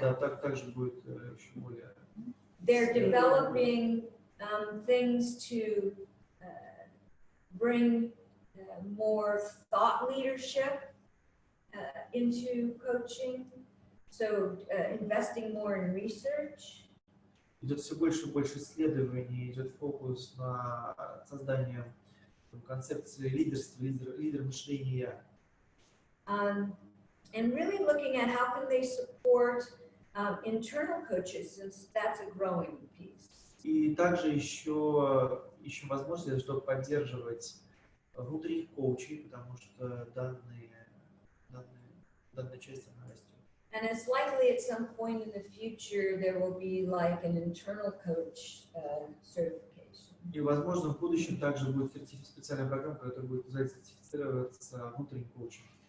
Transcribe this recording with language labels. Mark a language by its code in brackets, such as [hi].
[ru] Да, также будет еще более. [en] They're developing things to bring more thought leadership into coaching. So investing more in research. [ru] Идет все больше и больше исследований, идет фокус на создание концепции лидерства, лидер мышления. [en] And really looking at how can they support internal coaches, since that's a growing piece. [ru] И также еще ищем возможности, чтобы поддерживать внутренних коучей, потому что данная часть она растет. [en] And it's likely at some point in the future there will be like an internal coach certification. [ru] И, возможно, в будущем также будет специальная программа, которая будет сертифицироваться внутренним коучем.